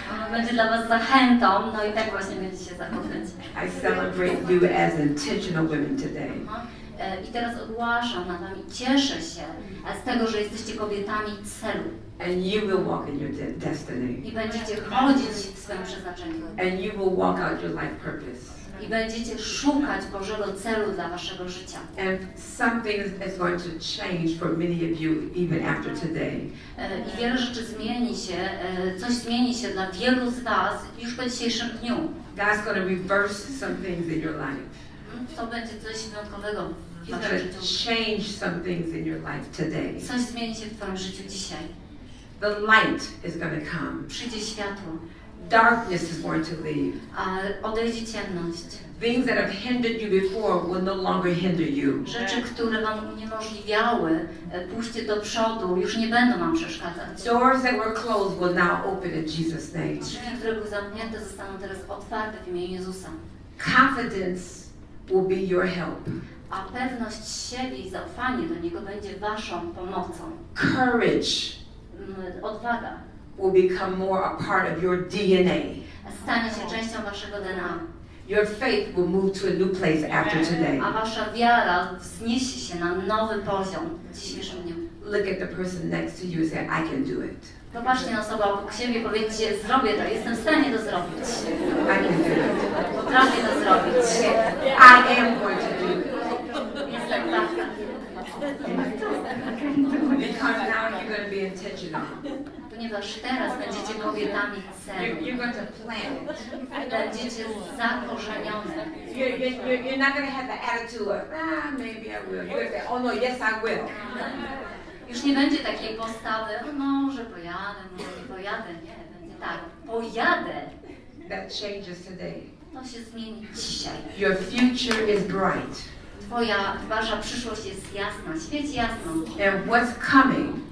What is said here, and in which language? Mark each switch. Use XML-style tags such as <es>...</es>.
<pl>ona będzie dla Was zachętą, no i tak właśnie będziecie zachowywać.</pl> <en>I celebrate you as intentional women today.</en> <pl>I teraz ogłaszam na Wami, cieszę się z tego, że jesteście kobietami celu.</pl> <en>And you will walk in your destiny.</en> <pl>I będziecie chodzić w swoim przeznaczeniu.</pl> <en>And you will walk out your life purpose.</en> <pl>I będziecie szukać Bożego celu dla Waszego życia.</pl> <en>And something is going to change for many of you even after today.</en> <pl>I wiele rzeczy zmieni się, coś zmieni się dla wielu z Was już po dzisiejszym dniu.</pl> <en>God's going to reverse some things in your life.</en> <pl>To będzie coś wyjątkowego w</pl> <en>He's</en> <pl>Waszym</pl> <en>going</en> <pl>życiu.</pl> <en>to change some things in your life today.</en> <pl>Coś zmieni się w Twoim życiu dzisiaj.</pl> <en>The light is going to come.</en> <pl>Przyjdzie światło,</pl> <en>Darkness is going to leave.</en> <pl>a odejdzie ciemność.</pl> <en>Things that have hindered you before will no longer hinder you.</en> <pl>Rzeczy, które Wam uniemożliwiały pójście do przodu, już nie będą Wam przeszkadzać.</pl> <en>Doors that were closed will now open in Jesus' name.</en> <pl>Drzwi, które były zamknięte, zostaną teraz otwarte w imieniu Jezusa.</pl> <en>Confidence will be your help.</en> <pl>A pewność siebie i zaufanie do Niego będzie Waszą pomocą.</pl> <en>Courage</en> <pl>Odwaga</pl> <en>will become more a part of your DNA.</en> <pl>stanie się częścią Waszego DNA.</pl> <en>Your faith will move to a new place after today.</en> <pl>A Wasza wiara wzniesie się na nowy poziom w dzisiejszym dniu.</pl> <en>Look at the person next to you and say, I can do it.</en> <pl>Popatrzcie na osobę obok siebie i powiedzcie, zrobię to, jestem w stanie to zrobić.</pl> <en>I can do it.</en> <pl>Potrafię to zrobić.</pl> <en>I am going to do it.</en> <pl>Jestem taka.</pl> <en>Because now you're going to be intentional.</en> <pl>Ponieważ teraz będziecie kobietami celu.</pl> <en>You're going to plan it.</en> <pl>Będziecie zakorzenione.</pl> <en>You're not going to have the attitude of, maybe I will. You're going to say, oh no, yes I will.</en> <pl>Już nie będzie takiej postawy, może pojadę, może nie pojadę. Nie, będzie tak, pojadę.</pl> <en>That changes today.</en> <pl>To się zmieni dzisiaj.</pl> <en>Your future is bright.</en> <pl>Wasza przyszłość jest jasna, świeci jasno.</pl> <en>And what's coming</en>